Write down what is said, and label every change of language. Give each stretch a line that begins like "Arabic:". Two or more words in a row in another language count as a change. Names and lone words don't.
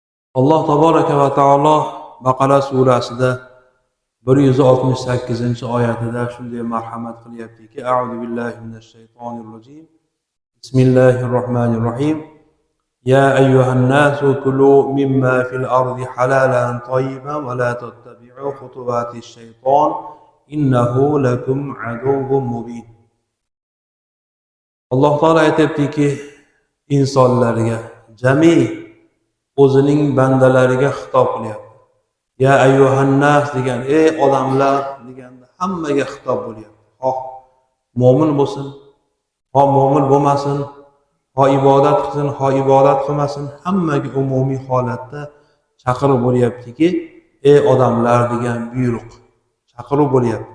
Uzbek: Alloh
Arabic: تبارك وتعالى
Uzbek: Baqara surasida 168-oyatida shunday marhamat qilyaptiki:
Arabic: أعوذ بالله من الشيطان الرجيم. بسم الله الرحمن الرحيم. يا أيها الناس كلوا مما في الأرض حلالا طيبا ولا تتبعوا خطوات الشيطان إنه لكم عدو مبين.
Uzbek: Alloh taolo aytibdiki, insonlarga jami o'zining bandalariga xitob qilyapti.
Arabic: يا أيها الناس
Uzbek: degan, ey odamlar deganda hammaga xitob bo'lyapti. Xoh mo'min bo'lsin, xoh mo'min bo'lmasin, xoh ibodat qilsin, xoh ibodat qilmasin, hammaga umumiy holatda chaqiruv bo'lyaptiki, ey odamlar degan buyruq, chaqiruv bo'lyapti.